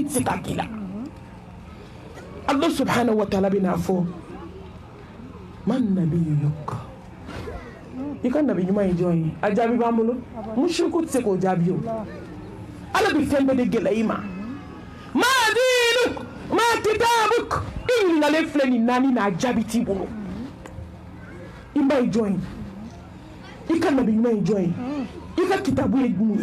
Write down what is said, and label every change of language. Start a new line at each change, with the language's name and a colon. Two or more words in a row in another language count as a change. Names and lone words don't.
Bambara: tɛ se ka k'i la
Arabic: الله سبحانه وتعالى
Bambara: bɛ n'a fɔ
Arabic: من نبيك
Bambara: i ka nabi ɲuman ye jɔn ye a jaabi b'an bolo mushriku tɛ se k'o jaabi o ala bɛ fɛn bɛɛ de gɛlɛya i ma
Arabic: ما دينك ما كتابك
Bambara: i ɲininkalen filɛ nin naani n'a jaabi t'i bolo i ba ye jɔn ye i ka nabi ɲuman ye jɔn ye i ka kitabu ye mun